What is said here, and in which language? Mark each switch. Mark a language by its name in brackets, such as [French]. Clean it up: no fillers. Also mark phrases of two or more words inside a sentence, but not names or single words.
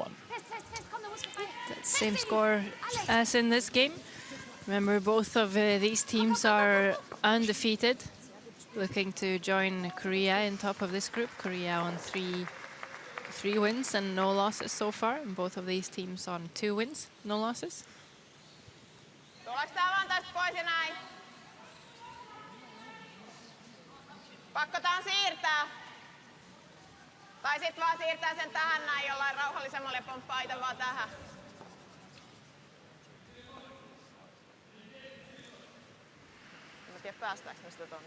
[English] That same score as in this game. Remember, both of these teams are undefeated, looking to join Korea in top of this group. Korea on three wins and no losses so far, and both of these teams on 2 wins, no losses. [Finnish] Pakko tää siirtää. Tai sit vaan siirtää sen tähän näin jollain rauhallisemmalle pomppaa ite vaan tähän. En tiedä päästääks me sitä tonne.